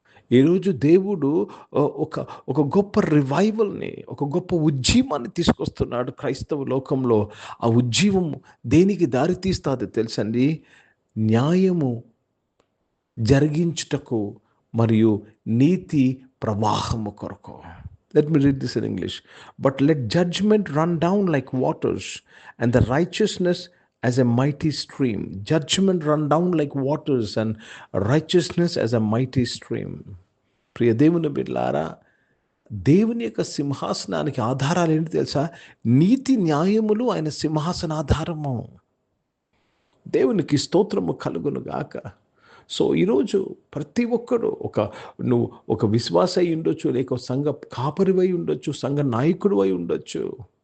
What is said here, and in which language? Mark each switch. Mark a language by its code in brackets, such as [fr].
[te] ఈరోజు దేవుడు ఒక గొప్ప రివైవల్ని, ఒక గొప్ప ఉజ్జీవాన్ని తీసుకొస్తున్నాడు క్రైస్తవ లోకంలో. ఆ ఉజ్జీవం దేనికి దారి తీస్తుంది తెలుసండి? న్యాయము జరిగించుటకు మరియు నీతి ప్రవాహము కొరకు. [en] Let me read this in English. But let judgment run down like waters, and the righteousness as a mighty stream. Judgment run down like waters, and righteousness as a mighty stream. [te] ప్రియ దేవుని బిడ్డలారా, దేవుని యొక్క సింహాసనానికి ఆధారాలు ఏంటి తెలుసా? నీతి న్యాయములు ఆయన సింహాసనాధారము. దేవునికి స్తోత్రము కలుగునుగాక. సో ఈరోజు ప్రతి ఒక్కడు నువ్వు ఒక విశ్వాస అయి ఉండొచ్చు, లేక సంఘ కాపరివై ఉండొచ్చు, సంఘ నాయకుడు అయి ఉండొచ్చు.